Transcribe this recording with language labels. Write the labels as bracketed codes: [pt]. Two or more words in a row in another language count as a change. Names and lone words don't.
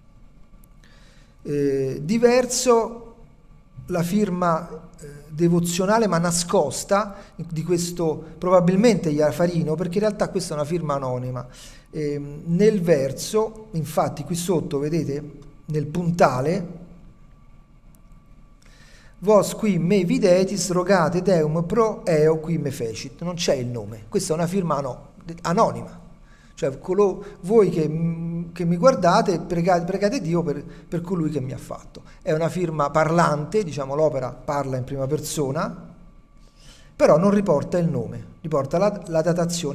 [it] Diverso la firma devozionale ma nascosta di questo probabilmente Iafarino, perché in realtà questa è una firma anonima. Nel verso, infatti qui sotto vedete nel puntale, [la] vos qui me videtis rogate deum pro eo qui me fecit, [it] non c'è il nome, questa è una firma anonima, cioè voi che mi guardate pregate Dio per colui che mi ha fatto. È una firma parlante, diciamo l'opera parla in prima persona, però non riporta il nome, riporta la datazione.